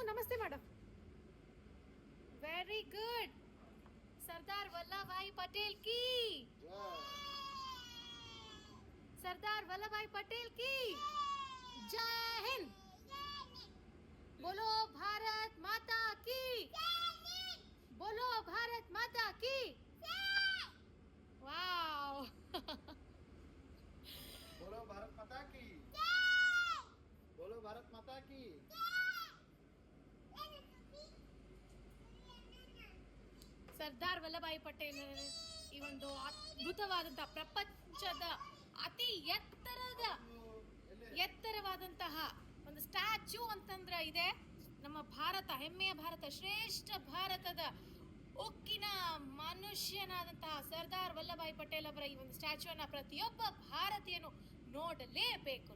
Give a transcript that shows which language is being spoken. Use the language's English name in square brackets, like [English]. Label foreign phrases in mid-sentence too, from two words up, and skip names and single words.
[Kannada] ಆಸ್ತೆ ಮಾಡು. [English] very good. [Hindi] सरदार वल्लभभाई पटेल की, सरदार वल्लभ भाई पटेल की जय हिंद. बोलो भारत माता की, बोलो भारत माता की. [English] वाओ. [Hindi] बोलो भारत माता की, बोलो भारत माता की. [Kannada] ಸರ್ದಾರ್ ವಲ್ಲಭಾಯಿ ಪಟೇಲ್ ಈ ಒಂದು ಅದ್ಭುತವಾದಂತಹ ಪ್ರಪಂಚದ ಅತಿ ಎತ್ತರವಾದಂತಹ ಒಂದು ಸ್ಟ್ಯಾಚ್ಯೂ ಅಂತಂದ್ರೆ ಇದೆ ನಮ್ಮ ಭಾರತ, ಹೆಮ್ಮೆಯ ಭಾರತ, ಶ್ರೇಷ್ಠ ಭಾರತದ ಉಕ್ಕಿನ ಮನುಷ್ಯನಾದಂತಹ ಸರ್ದಾರ್ ವಲ್ಲಭಾಯಿ ಪಟೇಲ್ ಅವರ ಈ ಒಂದು ಸ್ಟ್ಯಾಚ್ಯೂನ ಪ್ರತಿಯೊಬ್ಬ ಭಾರತೀಯನು ನೋಡಲೇಬೇಕು.